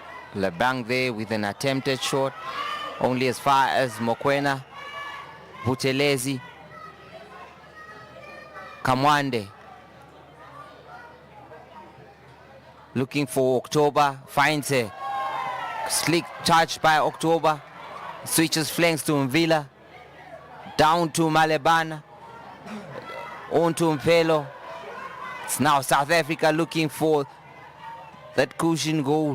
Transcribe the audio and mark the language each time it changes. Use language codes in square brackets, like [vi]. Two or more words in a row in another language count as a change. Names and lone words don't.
[en] Lebang there with an attempted shot, only as far as Mokoena. Buthelezi. Kamwande. Looking for October, finds a slick touch by October. Switches flanks to Mvila. Down to Malebana. On to Mpelo. It's now South Africa looking for that cushion goal.